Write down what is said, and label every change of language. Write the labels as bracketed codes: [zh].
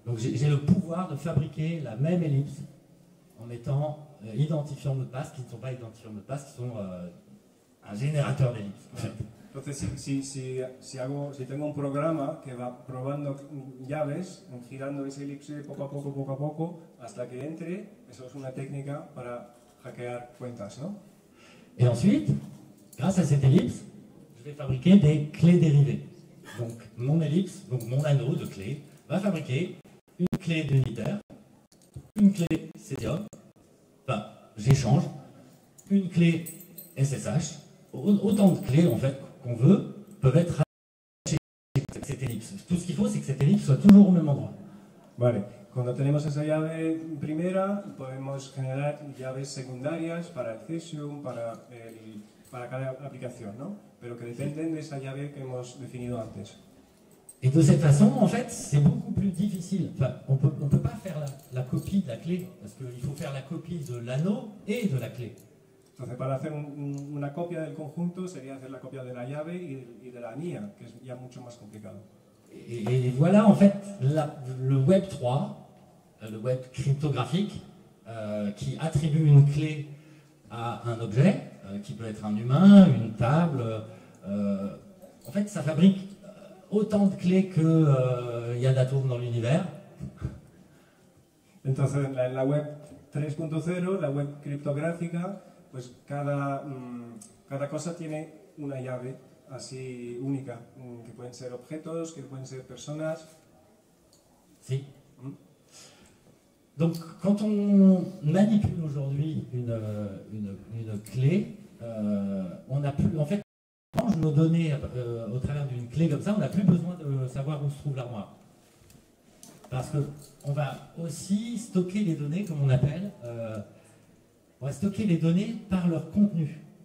[fr] Donc j'ai le pouvoir de fabriquer la même ellipse en mettant identifiants de mot de passe qui ne sont pas identifiants de mot de passe, qui sont un générateur d'ellipses. En fait. [es] Entonces, si tengo un programa que va probando llaves, girando esa elipse poco a poco, hasta que entre, eso es una técnica para hackear cuentas, ¿no? [fr] Et ensuite, grâce à cette ellipse, je vais fabriquer des clés dérivées. Donc mon ellipse, donc mon anneau de clé, va fabriquer une clé d'unitaire, une clé CDOM, enfin j'échange, une clé SSH, autant de clés en fait qu'on veut peuvent être rattachées à cette ellipse. Tout ce qu'il faut, c'est que cette ellipse soit toujours au même endroit. [es] Vale. Cuando tenemos esa llave primera, podemos generar llaves secundarias para el Cesium, para cada aplicación, ¿no? Pero que dependen de esa llave que hemos definido antes. [fr] Et de cette façon, en fait, c'est beaucoup plus difficile. Enfin, on peut pas faire la copie de la clé, parce qu'il faut faire la copie de l'anneau et de la clé. [es] Entonces, para hacer una copia del conjunto, sería hacer la copia de la llave y de la anilla, que es ya mucho más complicado. [fr] Et voilà, en fait, le Web 3, le web cryptographique, qui attribue une clé à un objet, qui peut être un humain, une table. En fait, ça fabrique autant de clés qu'il y a d'atomes dans l'univers. [es] Entonces, en la web 3.0, la web criptográfica, pues cada cosa tiene una llave así única, que pueden ser objetos, que pueden ser personas. Sí. [fr] Donc, quand on manipule aujourd'hui une clé, on n'a plus, en fait, quand on change nos données au travers d'une clé comme ça, on n'a plus besoin de savoir où se trouve l'armoire. Parce qu'on va aussi stocker les données, comme on appelle, on va stocker les données par leur contenu.